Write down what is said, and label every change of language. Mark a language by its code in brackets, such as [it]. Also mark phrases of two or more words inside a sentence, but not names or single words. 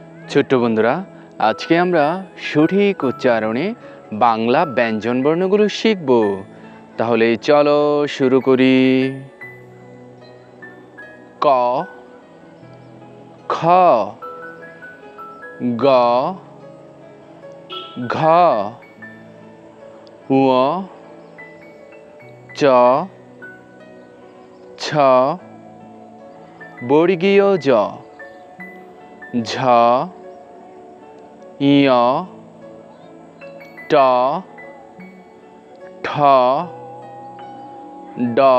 [bn] ছোট্ট বন্ধুরা, আজকে আমরা সঠিক উচ্চারণে বাংলা ব্যঞ্জন বর্ণগুলো শিখব। তাহলে চলো শুরু করি। ক, খ, গ, ঘ, ঙ, চ, ছ, বর্গীয় জ, ঝ, ঞ, ট, ঠ, ড,